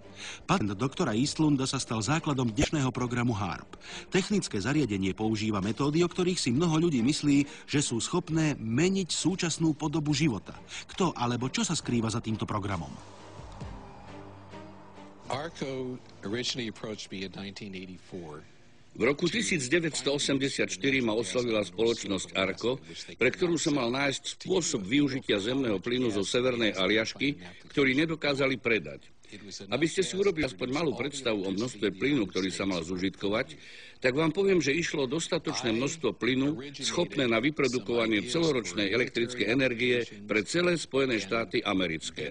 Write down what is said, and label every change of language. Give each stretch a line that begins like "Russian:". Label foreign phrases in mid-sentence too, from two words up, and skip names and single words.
Slovak: Patent doktora Eastlunda sa stal základom dnešného programu HAARP. Technické zariadenie používa metódy, o ktorých si mnoho ľudí myslí, že sú schopné meniť súčasnú podobu života. Kto alebo čo sa skrýva za týmto programom?
English: ARCO originally approached me in 1984.
Slovak: V roku 1984 ma oslovila spoločnosť ARCO, pre ktorú sa mal nájsť spôsob využitia zemného plynu zo severnej Aliašky, ktorý nedokázali predať. Aby ste si urobili aspoň malú predstavu o množstve plynu, ktorý sa mal zužitkovať, tak vám poviem, že išlo o dostatočné množstvo plynu, schopné na vyprodukovanie celoročnej elektrickej energie pre celé Spojené štáty americké.